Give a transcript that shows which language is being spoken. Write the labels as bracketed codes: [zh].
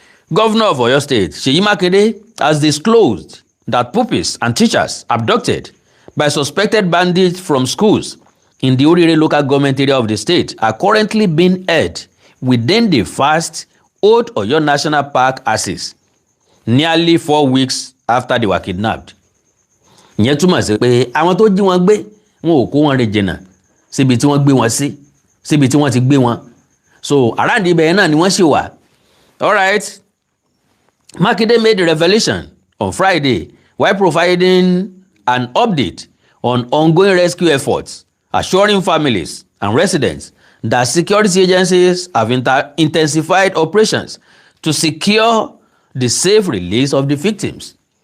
[en] Governor of Oyo State, Ṣèyí Mákindé, has disclosed that pupils and teachers abducted by suspected bandits from schools in the Orire local government area of the state are currently being held within the vast Old Oyo National Park axis nearly 4 weeks after they were kidnapped. [yo] Ìyẹn túmọ̀ sí pé àwọn tó jí wọn gbé wọn ò kó wọn rìn jìnnà síbi tí wọ́n gbé wọn sí, síbi tí wọ́n ti gbé wọn. [en] So around [yo] ibẹ̀ náà ni wọ́n ṣì wà. [en] All right. Makinde made the revelation on Friday while providing an update on ongoing rescue efforts, assuring families and residents that security agencies have intensified operations to secure the safe release of the victims.